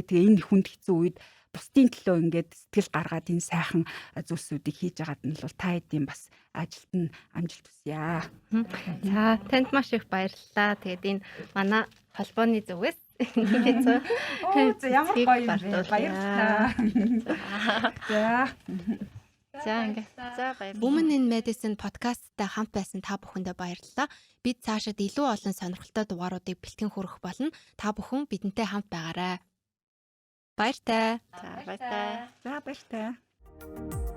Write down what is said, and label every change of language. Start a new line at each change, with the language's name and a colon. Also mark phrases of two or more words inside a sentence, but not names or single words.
Mongolian: Тэгээ энэ хүнд хэцүү үед бусдын төлөө ингээд сэтгэл гаргаад энэ сайхан зүйлсүүдийг хийж байгаад нь бол та хэдийн бас ажилд нь амжилт хүсье. За танд маш их баярлалаа. Тэгээд энэ манай холбооны зүгээс ямар гоё юм бэ? Баярлалаа. За ингээд. За баярлалаа. Women in Medicine подкасттай хамт байсан та бүхэндээ баярлалаа. Бид цаашид илүү олон сонирхолтой дугааруудыг бэлтгэн хүргэх болно. Та бүхэн бидэнтэй хамт байгаарай. Баяртай. За баяртай. За баяртай.